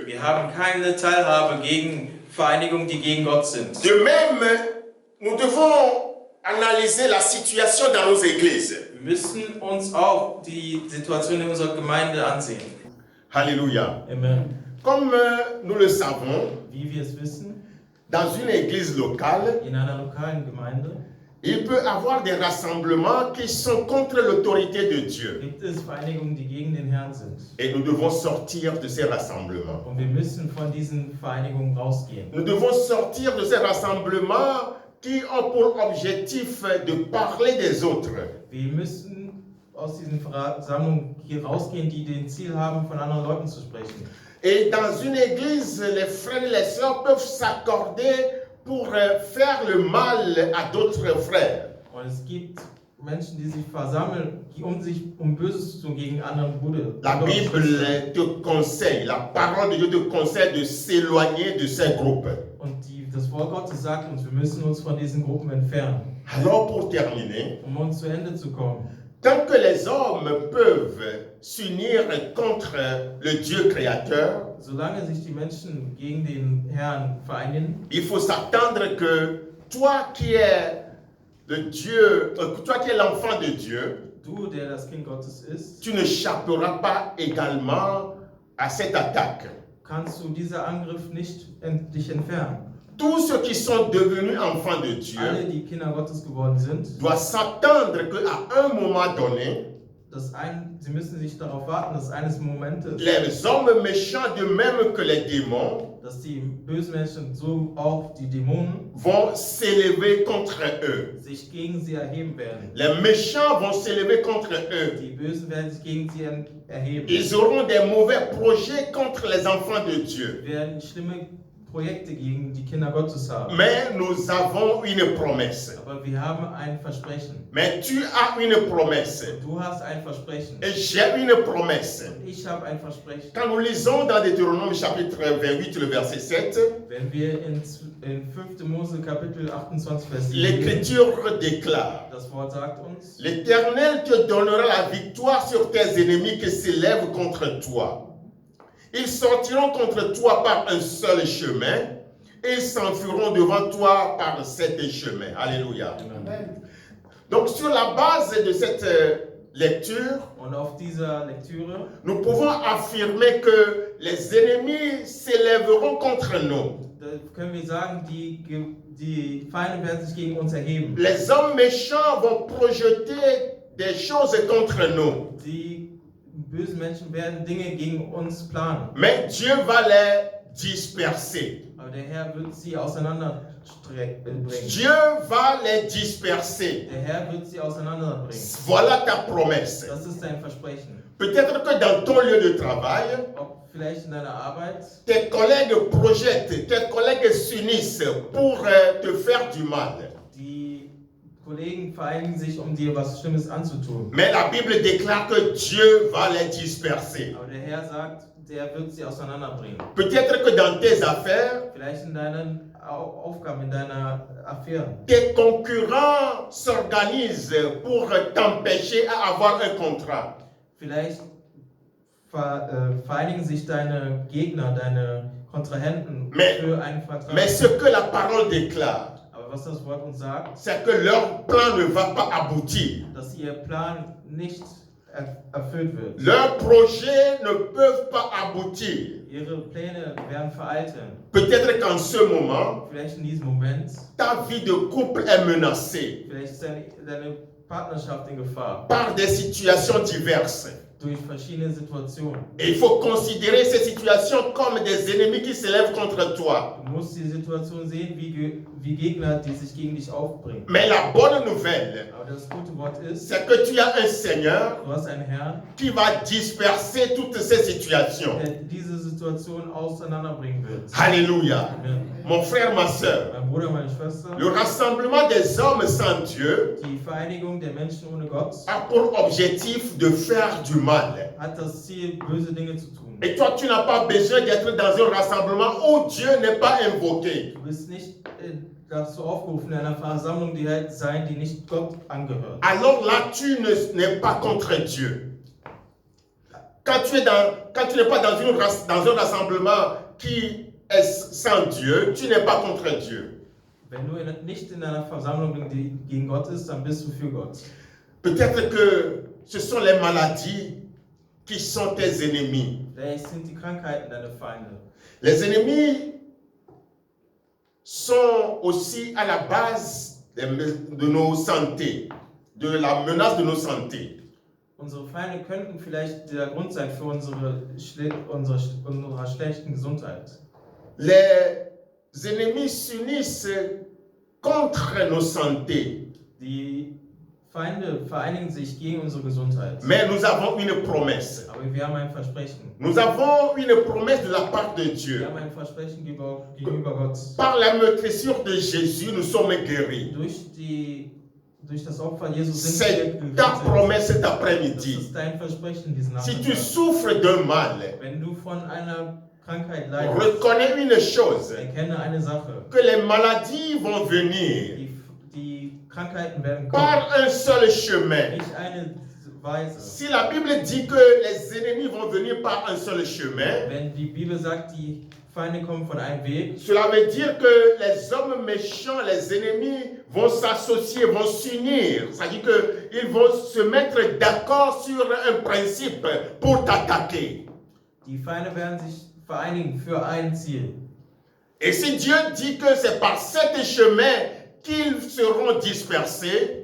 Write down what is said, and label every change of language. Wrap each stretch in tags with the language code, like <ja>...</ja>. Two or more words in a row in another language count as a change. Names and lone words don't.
<de>wir haben keine Teilhabe gegen Vereinigungen, die gegen Gott sind.</de> <fr>De même, nous devons analyser la situation dans nos églises.</fr> <de>Wir müssen uns auch die Situation in unserer Gemeinde ansehen.</de> <fr>Alléluia. Amen. Comme nous le savons,</fr> <de>Wie wir es wissen,</de> <fr>dans une église locale,</fr> <de>in einer lokalen Gemeinde</de> <fr>il peut y avoir des rassemblements qui sont contre l'autorité de Dieu.</fr> <de>gibt es Vereinigungen, die gegen den Herrn sind.</de> <fr>Et nous devons sortir de ces rassemblements.</fr> <de>Und wir müssen von diesen Vereinigungen rausgehen.</de> <fr>Nous devons sortir de ces rassemblements qui ont pour objectif de parler des autres.</fr> <de>Wir müssen aus diesen Versammlungen hier rausgehen, die den Ziel haben, von anderen Leuten zu sprechen.</de> <fr>Et dans une église, les frères et les sœurs peuvent s'accorder pour faire le mal à d'autres frères.</fr> <de>Und es gibt Menschen, die sich versammeln, um Böses zu tun gegen anderen Brüder.</de> <fr>La Bible te conseille, la parole de Dieu te conseille de s'éloigner de ces groupes.</fr> <de>Und die Das Wort Gottes sagt uns, wir müssen uns von diesen Gruppen entfernen.</de> <fr>Alors pour terminer,</fr> <de>Uns zu Ende zu kommen.</de> <fr>tant que les hommes peuvent s'unir contre le Dieu créateur,</fr> <de>Solange sich die Menschen gegen den Herrn vereinigen,</de> <fr>il faut s'attendre que toi qui es le Dieu, toi qui es l'enfant de Dieu,</fr> <de>du, der das Kind Gottes ist,</de> <fr>tu n'échapperas pas également à cette attaque.</fr> <de>kannst du dieser Angriff nicht dich entfernen.</de> <fr>Tous ceux qui sont devenus enfants de Dieu</fr> <de>Alle, die Kinder Gottes geworden sind,</de> <fr>doivent s'attendre qu'à un moment donné,</fr> <de>sie müssen sich darauf warten, dass eines Momentes,</de> <fr>les hommes méchants, de même que les démons,</fr> <de>dass die bösen Menschen, so auch die Dämonen,</de> <fr>vont s'élever contre eux.</fr> <de>sich gegen sie erheben werden.</de> <fr>Les méchants vont s'élever contre eux.</fr> <de>Die Bösen werden sich gegen sie erheben.</de> <fr>Ils auront des mauvais projets contre les enfants de Dieu.</fr> <de>Werden schlimme Projekte gegen die Kinder Gottes haben.</de> <fr>Mais nous avons une promesse.</fr> <de>Aber wir haben ein Versprechen.</de> <fr>Mais tu as une promesse.</fr> <de>Du hast ein Versprechen.</de> <fr>Et j'ai une promesse.</fr> <de>Ich habe ein Versprechen.</de> <fr>Quand nous lisons dans Deutéronome chapitre 28, le verset 7,</fr> <de>Wenn wir in 5. Mose Kapitel 28, Vers 7</de> <fr>l'Écriture déclare:</fr> <de>das Wort sagt uns,</de> <fr>L'Éternel te donnera la victoire sur tes ennemis qui s'élèvent contre toi. Ils sortiront contre toi par un seul chemin et ils s'enfuiront devant toi par 7 chemins. Alléluia. Amen. Donc sur la base de cette lecture,</fr> <de>Und auf dieser Lektüre</de> <fr>nous pouvons affirmer que les ennemis s'élèveront contre nous.</fr> <de>da können wir sagen, die Feinde werden sich gegen uns erheben.</de> <fr>Les hommes méchants vont projeter des choses contre nous.</fr> <de>Die bösen Menschen werden Dinge gegen uns planen.</de> <fr>Mais Dieu va les disperser.</fr> <de>Aber der Herr wird sie auseinanderbringen.</de> <fr>Dieu va les disperser.</fr> <de>Der Herr wird sie auseinanderbringen.</de> <fr>Voilà ta promesse.</fr> <de>Das ist dein Versprechen.</de> <fr>Peut-être que dans ton lieu de travail,</fr> <de>Ob vielleicht in deiner Arbeit,</de> <fr>tes collègues projettent, tes collègues s'unissent pour te faire du mal.</fr> <de>die Kollegen vereinigen sich, um dir was Schlimmes anzutun.</de> <fr>Mais la Bible déclare que Dieu va les disperser.</fr> <de>Aber der Herr sagt, der wird sie auseinanderbringen.</de> <fr>Peut-être que dans tes affaires,</fr> <de>Vielleicht in deinen Aufgaben, in deiner Affäre.</de> <fr>tes concurrents s'organisent pour t'empêcher à avoir un contrat.</fr> <de>Vielleicht vereinigen sich deine Gegner, deine Kontrahenten für einen Vertrag.</de> <fr>Mais ce que la parole déclare,</fr> <de>Aber was das Wort uns sagt,</de> <fr>c'est que leur plan ne va pas aboutir.</fr> <de>dass ihr Plan nicht erfüllt wird.</de> <fr>Leurs projets ne peuvent pas aboutir.</fr> <de>Ihre Pläne werden veralten.</de> <fr>Peut-être qu'en ce moment,</fr> <de>Vielleicht in diesem Moment,</de> <fr>ta vie de couple est menacée</fr> <de>vielleicht ist deine Partnerschaft in Gefahr.</de> <fr>par des situations diverses.</fr> <de>Durch verschiedene Situationen.</de> <fr>Et il faut considérer ces situations comme des ennemis qui s'élèvent contre toi.</fr> <de>Du musst die Situation sehen wie Gegner, die sich gegen dich aufbringen.</de> <fr>Mais la bonne nouvelle,</fr> <de>Aber das gute Wort ist,</de> <fr>c'est que tu as un Seigneur</fr> <de>du hast einen Herrn,</de> <fr>qui va disperser toutes ces situations.</fr> <de>der diese Situation auseinanderbringen wird.</de> <fr>Alléluia. Amen. Mon frère, ma soeur,</fr> <de>Mein Bruder, meine Schwester,</de> <fr>le rassemblement des hommes sans Dieu</fr> <de>die Vereinigung der Menschen ohne Gott</de> <fr>a pour objectif de faire du mal.</fr> <de>hat das Ziel, böse Dinge zu tun.</de> <fr>Et toi, tu n'as pas besoin d'être dans un rassemblement où Dieu n'est pas invoqué.</fr> <de>Du bist nicht dazu aufgerufen, in einer Versammlung sein, die nicht Gott angehört.</de> <fr>Alors là, tu n'es pas contre Dieu. Quand tu n'es pas dans un rassemblement qui est sans Dieu, tu n'es pas contre Dieu.</fr> <de>Wenn du nicht in einer Versammlung bist, die gegen Gott ist, dann bist du für Gott.</de> <fr>Peut-être que ce sont les maladies qui sont tes ennemis.</fr> <de>Vielleicht sind die Krankheiten deine Feinde.</de> <fr>Les ennemis sont aussi à la base de nos santé, de la menace de nos santé.</fr> <de>Unsere Feinde könnten vielleicht der Grund sein für unserer schlechten Gesundheit.</de> <fr>Les ennemis s'unissent contre nos santé.</fr> <de>Die Feinde vereinigen sich gegen unsere Gesundheit.</de> <fr>Mais nous avons une promesse.</fr> <de>Aber wir haben ein Versprechen.</de> <fr>Nous avons une promesse de la part de</fr> <de>Wir</de> <fr>Dieu.</fr> <de>haben ein Versprechen gegenüber Gott.</de> <fr>Par la meurtrissure de Jésus, nous sommes guéris.</fr> <de>Durch das Opfer Jesus sind</de> <fr>C'est</fr> <de>wir</de> <fr>ta</fr> <de>gerettet.</de> <fr>promesse cet</fr> <de>Das</de> <fr>après-midi.</fr> <de>ist dein Versprechen diesen</de> <fr>Si tu</fr> <de>Nachmittag.</de> <fr>souffres d'un mal,</fr> <de>Wenn du von einer Krankheit leidest,</de> <fr>reconnais une chose,</fr> <de>erkenne eine Sache.</de> <fr>que les maladies vont venir</fr> <de>Die Krankheiten werden kommen,</de> <fr>par un seul chemin.</fr> <de>nicht eine Weise.</de> <fr>Si la Bible dit que les ennemis vont venir par un seul chemin,</fr> <de>Wenn die Bibel sagt, die Feinde kommen von einem Weg,</de> <fr>cela veut dire que les hommes méchants, les ennemis vont s'associer, vont s'unir. C'est-à-dire qu'ils vont se mettre d'accord sur un principe pour t'attaquer.</fr> <de>die Feinde werden sich vereinigen für ein Ziel.</de> <fr>Et si Dieu dit que c'est par cet chemin qu'ils seront dispersés,</fr>